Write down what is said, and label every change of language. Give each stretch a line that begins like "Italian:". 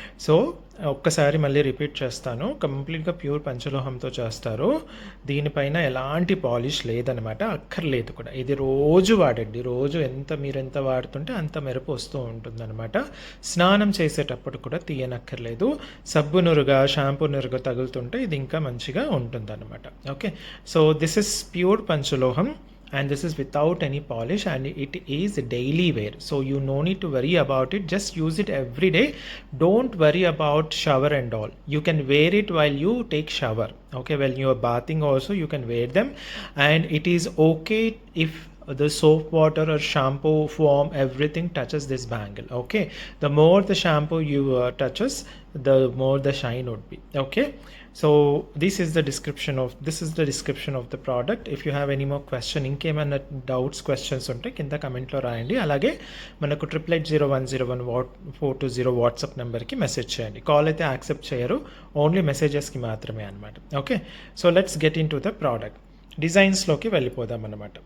Telugu: So ఒక్కసారి మళ్ళీ repeat చేస్తాను. కంప్లీట్గా ప్యూర్ పంచలోహంతో చేస్తారు. దీనిపైన ఎలాంటి పాలిష్ లేదనమాట, అక్కర్లేదు కూడా. ఇది రోజు వాడండి. రోజు మీరు ఎంత వాడుతుంటే అంత మెరుపు వస్తూ ఉంటుందన్నమాట. స్నానం చేసేటప్పుడు కూడా తీయనక్కర్లేదు. సబ్బు నురుగా, షాంపూ నురుగా తగులుతుంటే ఇది ఇంకా మంచిగా ఉంటుందన్నమాట.
English: Okay, so this is pure panchaloham and this is without any polish and it is daily wear, so you no need to worry about it. Just use it every day. Don't worry about shower and all. You can wear it while you take shower. Okay, when you are bathing also you can wear them, and it is okay if the soap water or shampoo foam everything touches this bangle. Okay, the more the shampoo you touches, the more the shine would be. Okay, so this is the description of the product. If you have any more question,
Telugu: ఇంకేమైనా doubts questions ఉంటే కింద కమెంట్లో రాయండి. అలాగే మనకు 880101 WhatsApp నెంబర్కి message చేయండి. Call అయితే accept చేయరు, ఓన్లీ మెసేజెస్కి మాత్రమే అనమాట.
English: Okay, so let's get into the product.
Telugu: డిజైన్స్లోకి వెళ్ళిపోదాం అన్నమాట.